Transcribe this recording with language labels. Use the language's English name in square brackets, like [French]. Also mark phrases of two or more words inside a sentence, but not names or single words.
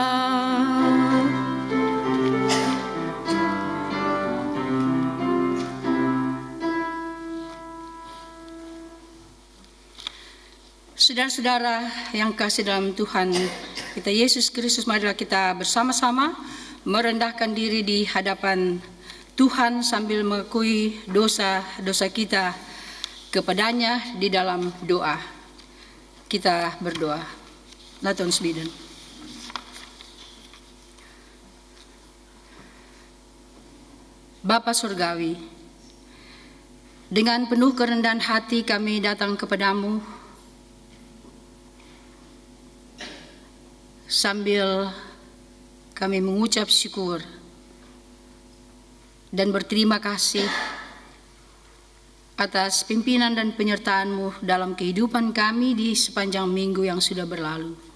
[Indonesian] Saudara-saudara yang kasih dalam Tuhan kita Yesus Kristus, marilah kita bersama-sama merendahkan diri di hadapan Tuhan sambil mengakui dosa-dosa kita kepadanya di dalam doa. Kita berdoa. [Dutch] Laat ons bidden. [Indonesian] Bapa Surgawi, Dengan penuh kerendahan hati kami datang kepadamu sambil kami mengucap syukur dan berterima kasih atas pimpinan dan penyertaan-Mu dalam kehidupan kami di sepanjang minggu yang sudah berlalu.